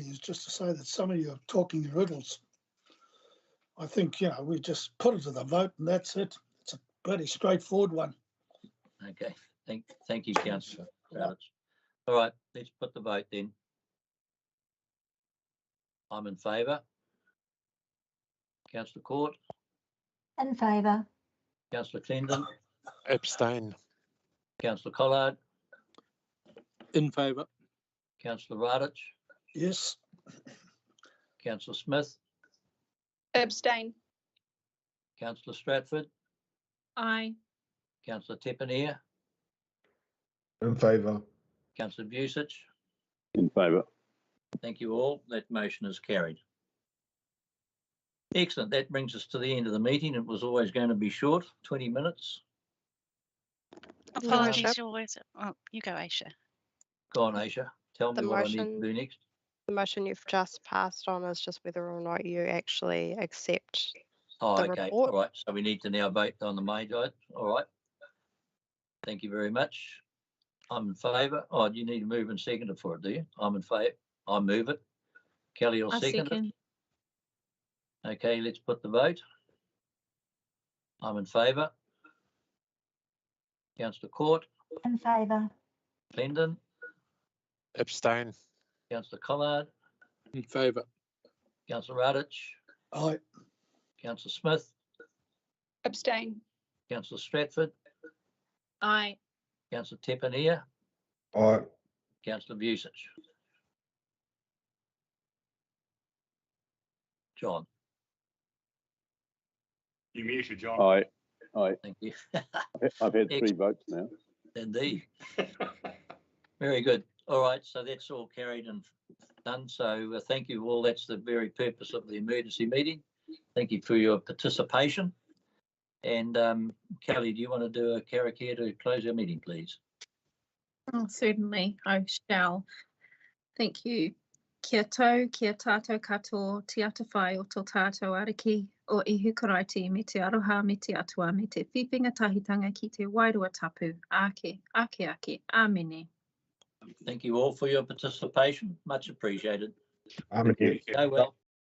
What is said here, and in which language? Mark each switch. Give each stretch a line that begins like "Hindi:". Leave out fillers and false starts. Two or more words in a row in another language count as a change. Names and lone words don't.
English: It's just to say that some of you are talking in riddles. I think, you know, we just put it to the vote and that's it. It's a pretty straightforward one. Okay. Thank you, Councillor Radich. All right, let's put the vote then. I'm in favour. Councillor Court, In favour. Councillor Clendon, Abstain. Councillor Collard, In favour. Councillor Radich, Yes. Councillor Smith, Abstain. Councillor Stratford, Aye. Councillor Tepanier, In favour. Councillor Vucic. In favour. Thank you all. That motion is carried. Excellent. That brings us to the end of the meeting. It was always going to be short, 20 minutes. Apologies, Bishop. you always. Oh, you go, Aisha. Go on, Aisha. Tell me The what I need to motion- do next. The motion you've just passed on is just whether or not you actually accept. Oh, the okay. report. All right. So we need to now vote on the main vote. All right. Thank you very much. I'm in favour. Oh, you need to move and second it for it, do you? I'm in favour. I move it. Kelly will I second second. it. Okay, let's put the vote. I'm in favour. Councillor Court, In favour. Clendon, Abstain. Councillor Collard, In favour. Councillor Radich, Aye. Councillor Smith, Abstain. Councillor Stratford, Aye. Councillor Tepanier, Aye. Councillor Vucic. John, You muted, John. Aye. thank you. I've had 3 votes now. Indeed. Very good. All right, so that's all carried and done. So thank you all. That's the very purpose of the emergency meeting. Thank you for your participation. And Kelly, do you want to do a karakia to close our meeting, please? Oh, certainly, I shall. Thank you.
Māori: Kia tau, kia tātou katoa, te ata whai o tō tātou ariki, o ihu karaiti me te aroha me te atua me te whiwhinga tahitanga ki te wairua tapu. Ake, ake, amene.
English: Thank you all for your participation. Much appreciated. I'm Thank you. Go well.